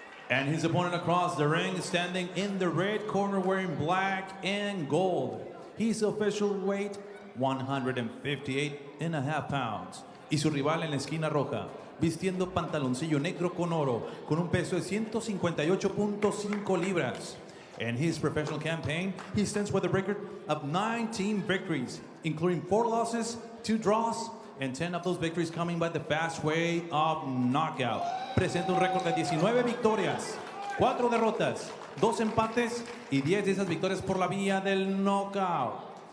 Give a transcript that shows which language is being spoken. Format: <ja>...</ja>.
<en>And his opponent across the ring, standing in the red corner, wearing black and gold. His official weight, 158.5 pounds.</en> <es>Y su rival en la esquina roja, vistiendo pantaloncillo negro con oro, con un peso de 158.5 libras.</es> <en>In his professional campaign, he stands with a record of 19 victories, including 4 losses, 2 draws, and 10 of those victories coming by the fast way of knockout.</en> <es>Presenta un récord de 19 victorias, 4 derrotas, 2 empates y 10 de esas victorias por la vía del knockout.</es>